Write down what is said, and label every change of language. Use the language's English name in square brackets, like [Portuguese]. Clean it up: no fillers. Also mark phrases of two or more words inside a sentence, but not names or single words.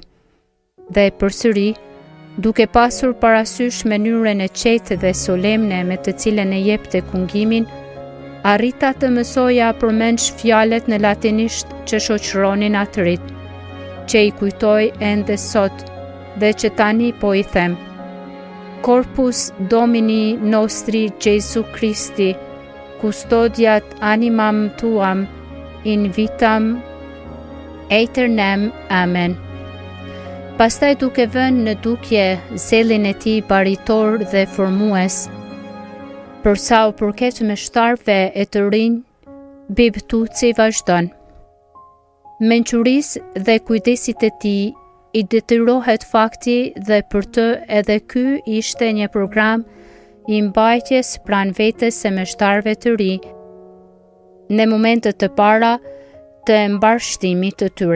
[Albanian] Dhe përsëri, duke pasur parasysh mënyrën e qetë dhe solemne me të cilën e jepte kungimin, arrita të mësoja përmendsh fjalët në latinisht që shoqëronin atë rit, që i kujtoj ende sot dhe që tani po i them. [Latin] Corpus Domini nostri Jesu Christi, custodiat animam tuam in vitam aeternem. Amen. [Albanian] Pastaj duke vënë në dukje zelin e tij baritor dhe formues, për sa u përket meshtarëve e të rinj, Bib Tuci vazhdon. Mençurisë dhe kujdesit e tij i detyrohet fakti dhe për të edhe ky ishte një program i mbajtjes pranë vetes së meshtarëve të ri në momentet të para të mbarshtimit të tyre.